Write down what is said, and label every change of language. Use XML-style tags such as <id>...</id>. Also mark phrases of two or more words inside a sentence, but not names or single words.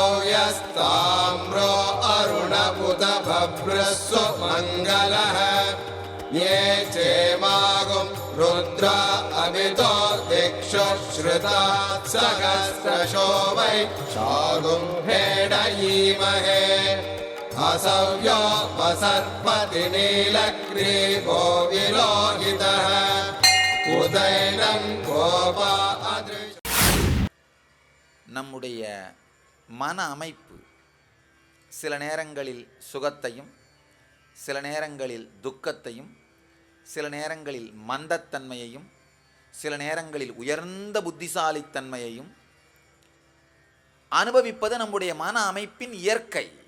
<sa>यस्ताम्रो अरुणपुत भभ्रस्सु मङ्गलः, ये चेमागुं रुद्रा अभितो दिक्षु श्रुता सहस्रशो वै शागुं भेडयीमहे, असव्यो वसर्पति नीलग्रीवो विलोहितः, उदैनं गोपा अदृश.</sa> <ta>நம்முடைய மன அமைப்பு சில நேரங்களில் சுகத்தையும், சில நேரங்களில் துக்கத்தையும், சில நேரங்களில் மந்தத்தன்மையையும், சில நேரங்களில் உயர்ந்த புத்திசாலித்தன்மையையும் அனுபவிப்பது நம்முடைய மன அமைப்பின் இயற்கை.</ta>